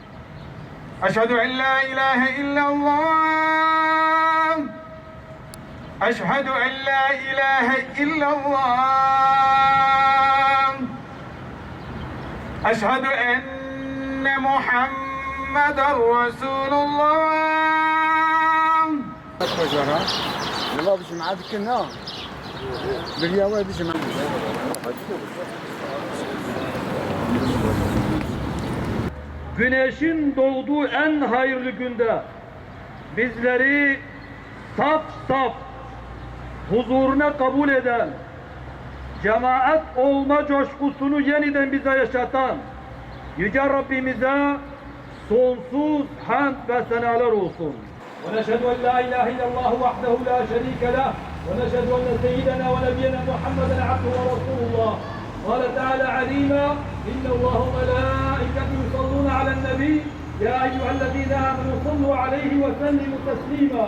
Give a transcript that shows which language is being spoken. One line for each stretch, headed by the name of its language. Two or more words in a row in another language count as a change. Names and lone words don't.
Arabic: أشهد أن لا إله إلا الله. أشهد أن لا إله إلا الله. أشهد أن محمدا رسول الله. والله باش معاك كنا بالياوي باش معاك.
Turkish: Güneşin doğduğu en hayırlı günde bizleri saf saf huzuruna kabul eden, cemaat olma coşkusunu yeniden bize yaşatan Yüce Rabbimize sonsuz hamd ve senalar olsun.
Arabic: ونشهد أن لا إله إلا الله وحده لا شريك له ونشهد أن سيدنا ونبينا محمدا عبده ورسول الله. قال تعالى عليما إن الله وملائكته يصلون على النبي يا أيها الذين آمنوا صلوا عليه وسلموا تسليما.